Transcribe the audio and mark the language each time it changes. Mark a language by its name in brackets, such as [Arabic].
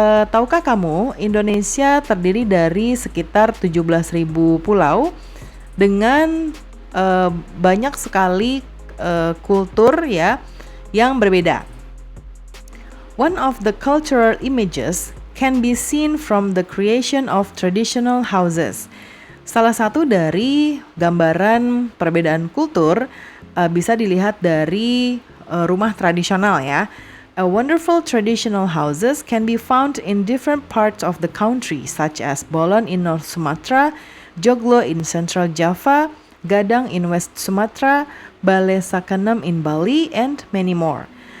[Indonesian] Tahukah kamu Indonesia terdiri dari sekitar 17.000 pulau dengan banyak sekali kultur ya yang berbeda. [English] One of the cultural images can be seen from the creation of traditional houses. [Indonesian] Salah satu dari gambaran perbedaan kultur bisa dilihat dari rumah tradisional ya. [English] A wonderful traditional houses can be found in different parts of the country such as Bolon in North Sumatra, Joglo in Central Java, Gadang in West Sumatra, Balai Sakenem in Bali, and many more.